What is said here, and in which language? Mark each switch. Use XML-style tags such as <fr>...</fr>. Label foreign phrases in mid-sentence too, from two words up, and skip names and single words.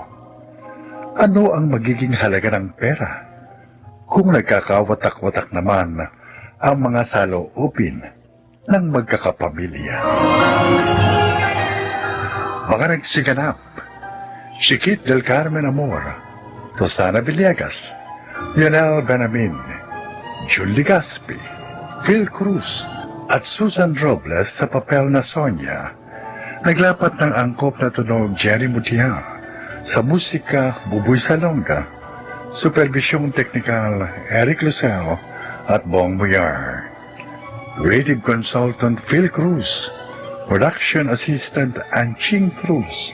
<tl>Ano ang magiging halaga ng pera kung nagkakawatak-watak naman ang mga saloobin ng magkakapamilya? Mga nagsiganap, Chiquit del Carmen Amor, Rosana Villegas, Lionel Benamin, Julie Gaspi, Phil Cruz, at Susan Robles sa papel na Sonia. Naglapat ng angkop na tunog Jerry Mutiar, sa musika Buboy Salonga, supervisyong teknikal Eric Lucero at Bong Muyar.</tl> <en>Creative consultant Phil Cruz, production assistant Anching Cruz.</en>